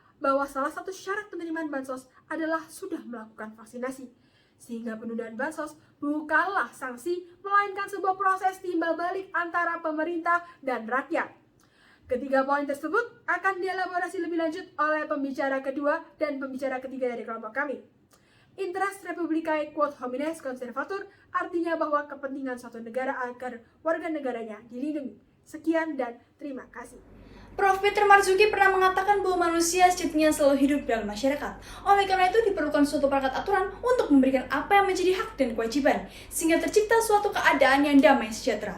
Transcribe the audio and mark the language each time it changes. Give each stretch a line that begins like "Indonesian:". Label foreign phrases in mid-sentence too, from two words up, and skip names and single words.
Indonesian: Bahwa salah satu syarat penerimaan bansos adalah sudah melakukan vaksinasi, sehingga penundaan bansos bukanlah sanksi, melainkan sebuah proses timbal balik antara pemerintah dan rakyat. Ketiga poin tersebut akan dielaborasi lebih lanjut oleh pembicara kedua dan pembicara ketiga dari kelompok kami.
Latin: Interest Republicae quod homines conservatur
Indonesian: artinya bahwa kepentingan suatu negara agar warga negaranya dilindungi. Sekian dan terima kasih. Prof. Peter Marzuki pernah mengatakan bahwa manusia sejatinya selalu hidup dalam masyarakat. Oleh karena itu diperlukan suatu perangkat aturan untuk memberikan apa yang menjadi hak dan kewajiban, sehingga tercipta suatu keadaan yang damai sejahtera.